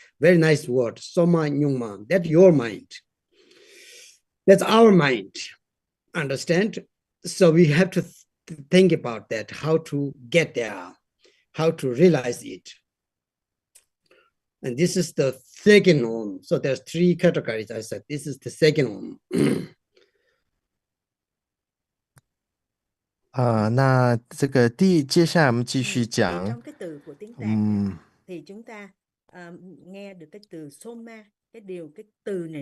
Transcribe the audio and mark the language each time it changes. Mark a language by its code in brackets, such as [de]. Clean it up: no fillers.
[en] Very nice word, Soma Nyingma. That's your mind. That's our mind. Understand? So we have to think about that, how to get there, how to realize it. And this is the second one. So there's three categories. I said this is the second one. [zh] 那这个接下来我们继续讲。 [vi] Trong cái từ của tiếng Tạng thì chúng ta nghe được cái từ soma, cái từ này